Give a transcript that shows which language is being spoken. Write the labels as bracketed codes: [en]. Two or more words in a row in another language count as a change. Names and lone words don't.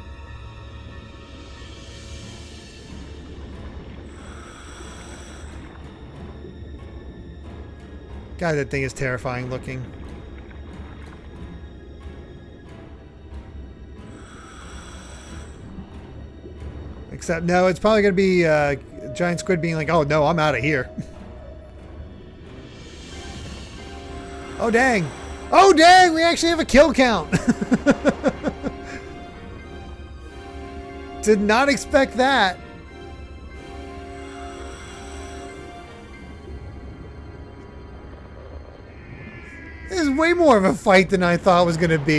[en] God, that thing is terrifying looking. Except, no, it's probably going to be giant squid being like, oh no, I'm out of here. Oh dang. Oh dang, we actually have a kill count. Did not expect that. This is way more of a fight than I thought it was going to be.